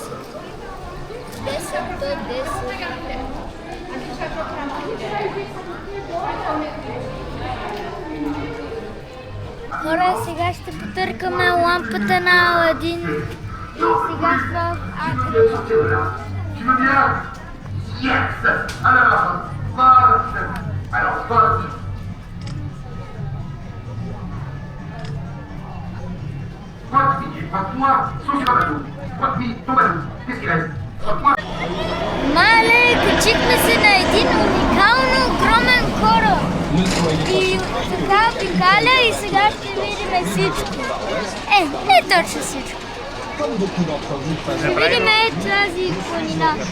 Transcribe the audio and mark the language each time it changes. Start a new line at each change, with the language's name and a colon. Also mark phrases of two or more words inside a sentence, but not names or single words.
Bulgarian: 10 до 10. Хора, сега ще потъркаме лампата на Аладин и сега в Агриба.
French: Tu veux bien? Yes! Alors, marche! Alors, vas-y! Passe-moi, sauce Ramadou. Passe-moi, ton balou. Qu'est-ce qu'il reste? Passe-moi.
Bulgarian: Мале, качихме се на един уникално огромен кораб. И така обикаля и сега ще видим всичко. Не точно всичко. Ще видим тази планина.